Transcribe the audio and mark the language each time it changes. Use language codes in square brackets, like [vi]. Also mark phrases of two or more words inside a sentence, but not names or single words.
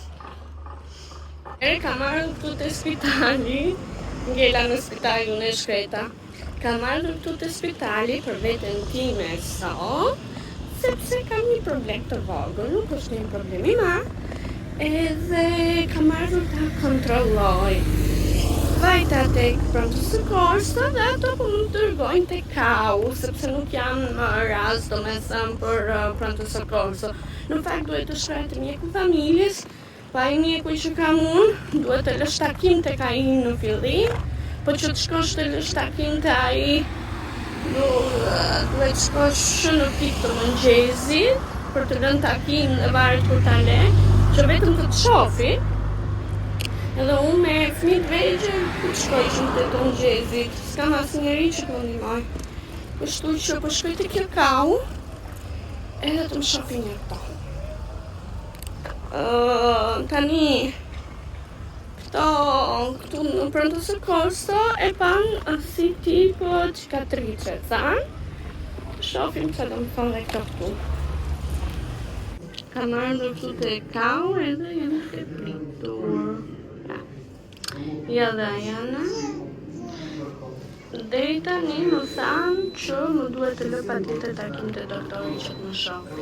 [sq] Ka marrë këtu të spitali, ngella në spitali unë e shkreta. Ka marrë këtu të spitali për veten time sot, sepse kam një problem të vogël, nuk është një problem i madh, edhe ka marrë ta kontrolloj vajta tek [it] pronto soccorso [sq] dhe ato po më dërgojnë tek KAU, sepse nuk janë më rast domethënë për [it] pronto soccorso. [sq] Në fakt duhet të shkruaj te mjeku familjes, pa ai mjeku që kam unë, duhet të lësh takim tek ai në fillim. Po që të shkosh të lësh takim të ai, duhet shkosh në pikë të mëngjesit për të lënë takim dhe varet kur ta le, që vetëm të të shofi. Edhe unë me fëmijët vegjël ku të shkojshim të mëngjesit, s'kam asnjëri që të më ndihmoj. Kështu që po shkoj te kjo KAU edhe të më shofi një këto. Tani këtu në [it] pronto soccorso [sq] e pan si [it] tipo cicatrice, [sq] thanë. Shofim që do më thonë dhe këtu. Ka marrë këtu të KAU edhe janë të pritur. Ja dhe janë. Deri tani më thanë që më duhet të lë patjetër takim të doktorit që të më shofi.